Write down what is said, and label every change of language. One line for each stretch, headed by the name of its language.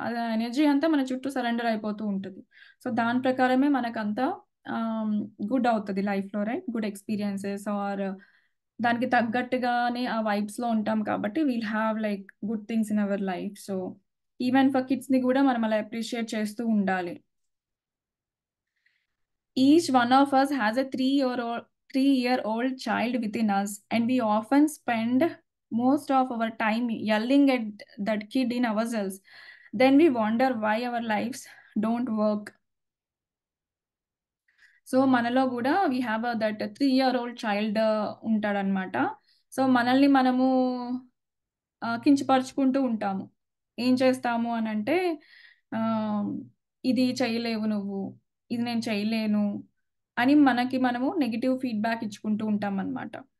Telugu: ఆ ఎనర్జీ అంతా మన చుట్టూ సరెండర్ అయిపోతూ ఉంటది. సో, దాని ప్రకారమే మనకంతా ఆహ్, గుడ్ అవుతది లైఫ్‌లో రైట్?
English: good experiences are
Telugu: దానికి తగ్గట్టుగానే ఆ వైబ్స్‌లో ఉంటాం కాబట్టి
English: Will have like good things in our life.
Telugu: So, even for కిడ్స్‌ని గూడా మనం అలా అప్రిషియేట్ చేస్తూ ఉండాలి.
English: Each one of us has a 3-year-old child within us, and we often spend most of our time yelling at that kid in ourselves. Then we wonder why our lives don't work.
Telugu: So, మనలో గూడా
English: we have that 3-year-old
Telugu: child ఉంటాడనమాట. So, మనల్ని మనము కించపరుచుకుంటూ ఉంటాము. ఏం చేస్తాము అనంటే ఆహ్, ఇది చేయలేవు నువ్వు, ఇది నేను చేయలేను అని మనకి మనము నెగెటివ్ ఫీడ్‌బ్యాక్ ఇచ్చుకుంటూ ఉంటామనమాట.